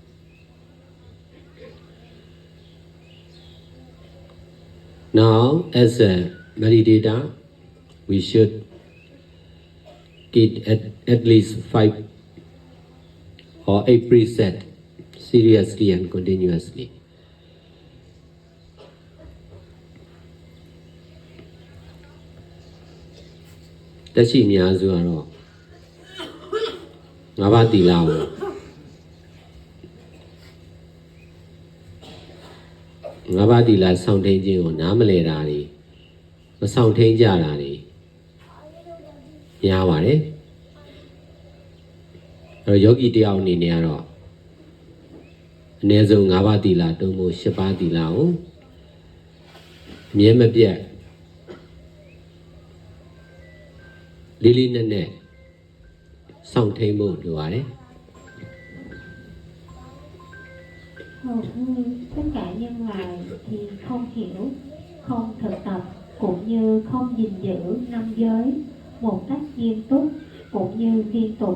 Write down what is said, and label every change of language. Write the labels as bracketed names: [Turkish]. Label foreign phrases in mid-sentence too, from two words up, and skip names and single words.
[English] Now, as a meditator, we should keep at least 5 or 8 precepts seriously and continuously. [Vietnamese] Tất nhiên [Burmese] များစုကတော့ငါးပါးသီလကိုငါးပါးသီလစောင့်ထိန်ခြင်းကိုနားမလည်တာတွေမဆောင်ထိန်ကြတာတွေ များပါတယ်အဲ့တော့ယောဂီတယောက်အနေနဲ့ကတော့အနည်းဆုံး၅ပါးသီလတုံးဖို့၈ပါးသီလကိုအမြဲမပြတ်လေးလေးနက်နက်စောင့်ထိန်ဖို့လိုပါတယ် [Vietnamese] Hầu như tất cả nhân loại thì không hiểu, không thực tập cũng như không gìn giữ năm giới một cách nghiêm túc cũng như liên tục.